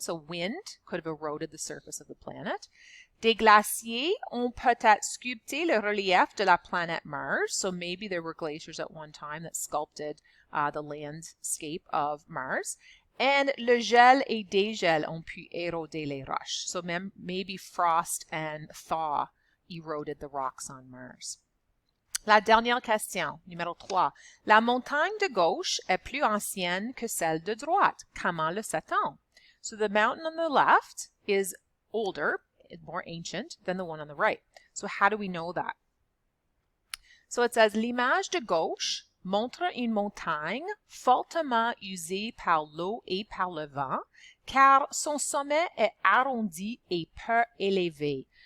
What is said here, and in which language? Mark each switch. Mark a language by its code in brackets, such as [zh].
[en] So wind could have eroded the surface of the planet. [fr] Des glaciers ont peut-être sculpté le relief de la planète Mars. [en] So maybe there were glaciers at one time that sculpted the landscape of Mars. [fr] And le gel et dégel ont pu éroder les roches. [en] So maybe frost and thaw eroded the rocks on Mars. [fr] La dernière question, numéro 3. La montagne de gauche est plus ancienne que celle de droite. Comment le sait-on? [en] So the mountain on the left is older, more ancient than the one on the right. So how do we know that? So it says, [fr] l'image de gauche montre une montagne fortement usée par l'eau et par le vent, car son sommet est arrondi et peu élevé.